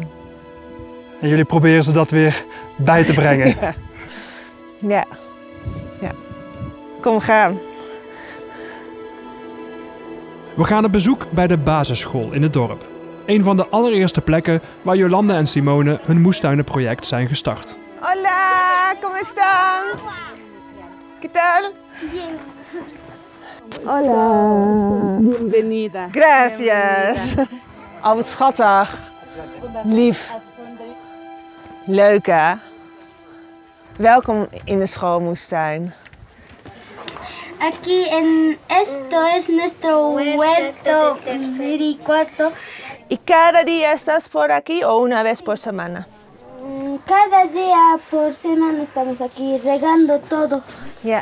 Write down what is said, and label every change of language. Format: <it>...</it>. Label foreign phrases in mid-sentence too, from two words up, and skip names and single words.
<nl>En jullie proberen ze dat weer bij te brengen? Ja. Ja. Kom, we gaan. We gaan op bezoek bij de basisschool in het dorp. Een van de allereerste plekken waar Jolanda en Simone hun moestuinenproject zijn gestart.</nl> <es>Hola, ¿cómo están? ¿Qué tal? Bien. Hola. Bienvenida. Gracias.</es> <nl>Oh, wat schattig. Lief. Leuk, hè? Welkom in de schoolmoestuin.</nl> <es>Aquí en esto es nuestro huerto y cuarto. ¿Y cada día estás por aquí o una vez por semana? Cada día por semana estamos aquí regando todo.</es> <nl>Ja.</nl>